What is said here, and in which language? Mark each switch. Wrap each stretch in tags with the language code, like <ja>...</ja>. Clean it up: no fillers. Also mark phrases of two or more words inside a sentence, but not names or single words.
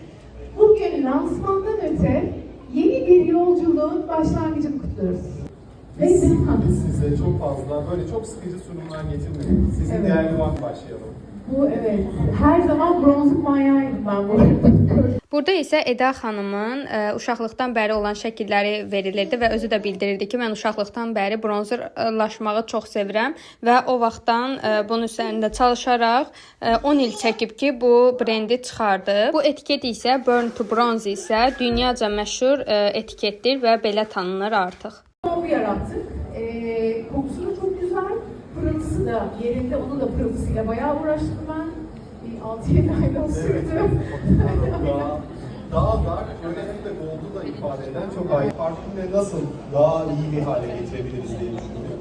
<tr>Bugün lansmandan öte yeni bir yolculuğun başlangıcını kutluyoruz. Biz size çok fazla böyle çok sıkıcı sunumlar getirmedik. Sizin Evet. değerli vakit başlayalım. Bu evet. Her zaman bronzluk manyağıydım ben bu arada.</tr> <az>Burada isə Eda xanımın uşaqlıqdan bəri olan şəkilləri verilirdi və özü də bildirirdi ki, mən uşaqlıqdan bəri bronzerlaşmağı çox sevirəm və o vaxtdan bunun üzərində çalışaraq 10 il çəkib ki, bu brendi çıxardı. Bu etiket isə Burn to Bronze isə dünyaca məşhur etiketdir və belə tanınır artıq.</az> <tr>Koku yarattık. Kokusu da çok güzel. Pırıltısı da yerinde. Onun da pırıltısıyla bayağı uğraştım ben. 6-7 aydan sürdü. daha da özellikle gold'u da ifade eden çok ayrı. Parfümleri nasıl daha iyi bir hale getirebiliriz diye düşündük.</tr>